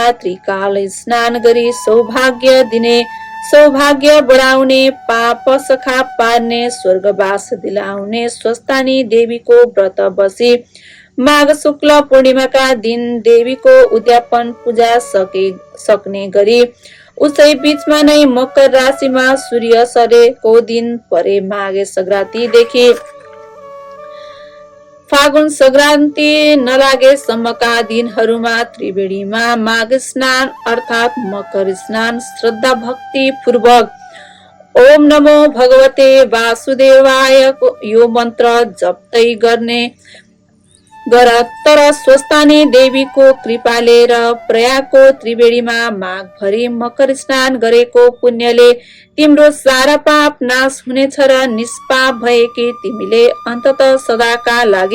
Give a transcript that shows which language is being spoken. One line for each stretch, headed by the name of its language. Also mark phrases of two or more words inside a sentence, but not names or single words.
Nepali: त्रिकाल स्नान गरी सौभाग्य दिने, सौभाग्य बढाउने, पाप सखा पार्ने, स्वर्गवास दिलाउने स्वस्थानी देवीको व्रत बसी माघ शुक्ल पूर्णिमाका दिन देवीको उद्यापन पूजा सक्ने गरी उसै बीचमा नै मकर राशिमा सूर्य सरेको दिन परे माघे संक्रान्तिदेखि फागुन संक्रान्ति नलागेसम्मका दिनहरूमा त्रिवेणीमा माघ स्नान अर्थात् मकर स्नान श्रद्धा भक्ति पूर्वक
Sanskrit: ओम नमो भगवते वासुदेवाय
Nepali: यो मन्त्र जप्दै गर्ने गर। तर स्वस्थानी देवीको कृपाले र प्रयागको त्रिवेणीमा माघभरि मकर स्नान गरेको पुण्यले तिम्रो सारा पाप नाश हुनेछ र निष्पाप भएकी तिमीले अन्तत सदाका लागि